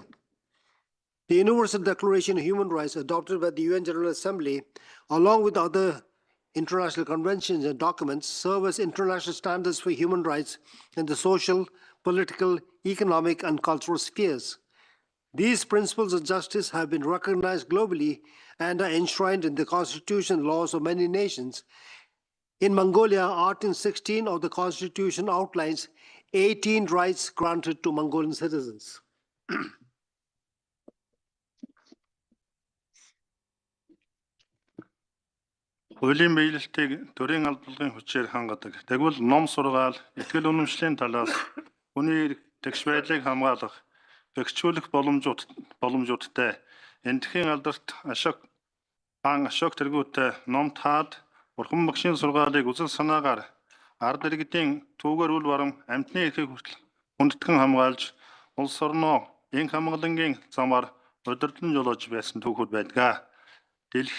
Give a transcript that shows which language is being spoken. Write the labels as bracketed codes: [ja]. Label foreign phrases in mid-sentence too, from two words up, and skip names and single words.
[en] The Universal Declaration of Human Rights, adopted by the UN General Assembly, along with other international conventions and documents, serve as international standards for human rights in the social, political, economic, and cultural spheres. These principles of justice have been recognized globally and are enshrined in the constitution laws of many nations. In Mongolia, Article 16 of the Constitution outlines 18 rights granted to Mongolian citizens. [mn] Хуулийн биелэлтийг төрийн албалгын хүчээр хангадаг. Тэгвэл ном сургаал, итгэл үнэмшлийн талаас хүний тэгш байдлыг хамгаалах, бэхжүүлэх боломжуудтай эндхийн алдарт ашиг тэргүүтээ ном таад бурхан багшийн сургаалыг үзэл санаагаар ард иргэдийн түүгээр үл барам амьтны эрхийг хүндэтгэн хамгаалж улс орноо хамгаалангийн замаар удирдлан жолоож байсан түүхүүд байдаг.